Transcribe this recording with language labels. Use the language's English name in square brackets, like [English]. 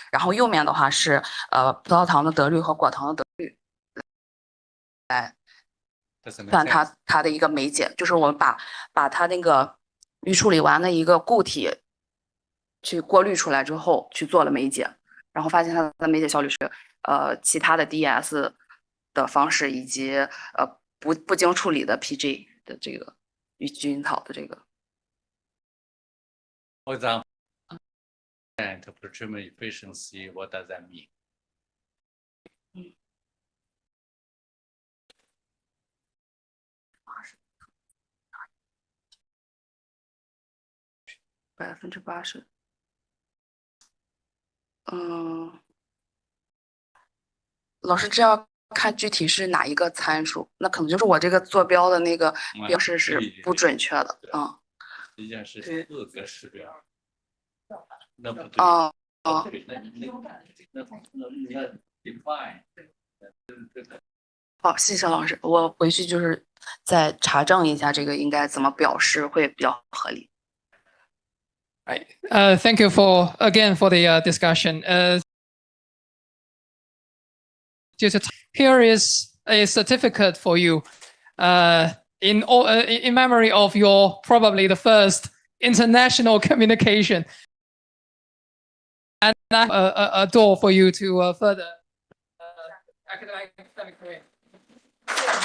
[Chinese] 然后右面的话是葡萄糖的得率和果糖的得率，来算它的一个酶解，就是我们把它那个预处理完的一个固体去过滤出来之后去做了酶解，然后发现它的酶解效率是其他的 DS 的方式以及不经处理的 PG 的这个与菌草的这个。 [English] For example, and pretreatment efficiency, what does that mean? [Chinese] 80%。老师，这要看具体是哪一个参数，那可能就是我这个坐标的那个标示是不准确的，实际上是4个指标，那不对。那 define。好，谢谢老师，我回去就是再查证一下这个应该怎么表示会比较合理。 [English] Right. Thank you for the discussion. Here is a certificate for you, in memory of your probably the first international communication, and a door for you to further academic career.